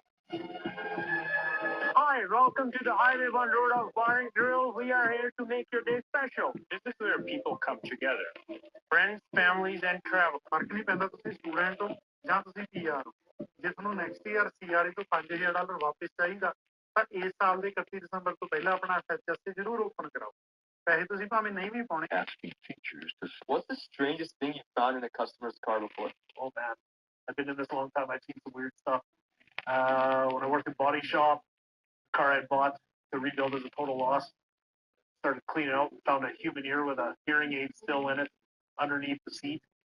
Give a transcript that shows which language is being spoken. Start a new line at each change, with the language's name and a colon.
English: Hi, welcome to the Highway 1 Road of Bar and Grill. We are here to make your day special. This is where people come together. Friends, families, and travel.
Punjabi: ਫਰਕ ਨਹੀਂ ਪੈਂਦਾ ਤੁਸੀਂ student ਹੋ ਜਾਂ ਤੁਸੀਂ PR ਹੋ। ਜੇ ਤੁਹਾਨੂੰ ਨੈਕਸਟ ਈਅਰ ਸੀਆਰਏ ਤੋਂ $5,000 ਵਾਪਸ ਚਾਹੀਦਾ ਤਾਂ ਇਸ ਸਾਲ ਦੇ 31 ਦਸੰਬਰ ਤੋਂ ਪਹਿਲਾਂ ਆਪਣਾ ਐਫਐਚਐਸ ਜ਼ਰੂਰ ਓਪਨ ਕਰਾਓ। ਪੈਸੇ ਤੁਸੀਂ ਭਾਵੇਂ ਨਹੀਂ ਵੀ ਪਾਉਣੇ।
English: Asking features. What's the strangest thing you found in a customer's car before? Oh man, I've been in this a long time. I've seen some weird stuff. When I worked in body shop, car I bought to rebuild as a total loss. Started cleaning out, found a human ear with a hearing aid still in it underneath the seat.